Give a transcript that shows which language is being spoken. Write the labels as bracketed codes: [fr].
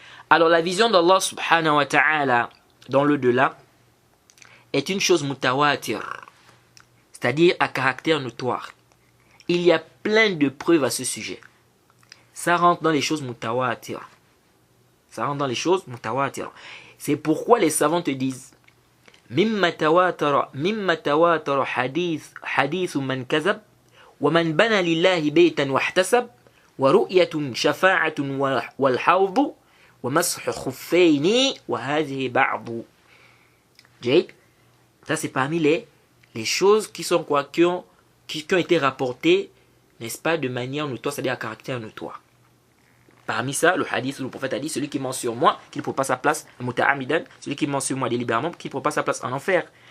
[fr] Alors la vision d'Allah subhanahu wa ta'ala dans l'au-delà est une chose mutawatir, c'est-à-dire à caractère notoire. Il y a plein de preuves à ce sujet. Ça rentre dans les choses mutawatir. Ça rentre dans les choses mutawatir. C'est pourquoi les savants te disent [ar] مما تواتر حديث من كذب ومن بنى لله بيتا واحتسب ورؤية شفاعة والحوض ومسح خفين وهذه بعض. [fr] Jake, ça c'est parmi les choses qui sont quoi, qui ont été rapportées, n'est-ce pas, de manière notoire, c'est-à-dire à caractère notoire. Parmi ça, le hadith où le prophète a dit, celui qui ment sur moi, qu'il ne prend pas sa place, celui qui ment sur moi délibérément, qu'il ne prend pas sa place en enfer.